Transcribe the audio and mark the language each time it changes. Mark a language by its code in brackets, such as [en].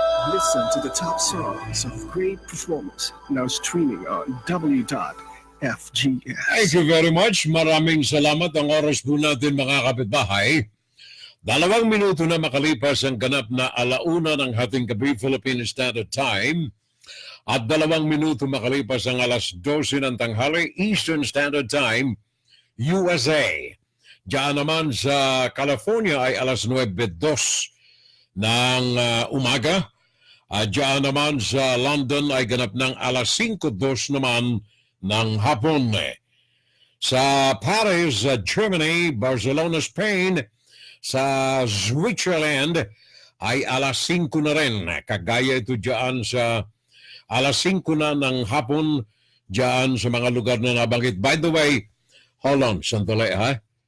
[en] Listen to the top songs of great performers now streaming on W.FGS. Thank you very much. [tl] Maraming salamat. Ang oras po natin mga kapitbahay. 2 minuto na makalipas ang ganap na alauna ng hating gabi Philippine Standard Time at 2 minuto makalipas ang alas 12 ng tanghali Eastern Standard Time USA. Diyan naman sa California ay alas 9:02 ng umaga. Diyan naman sa London ay ganap ng alas 5:02 naman ng hapon. Sa Paris, Germany, Barcelona, Spain, sa Switzerland ay alas 5 na rin. Kagaya ito diyan sa alas 5 na ng hapon diyan sa mga lugar na nabanggit. [en] By the way, hold on, [tl] sandali ha.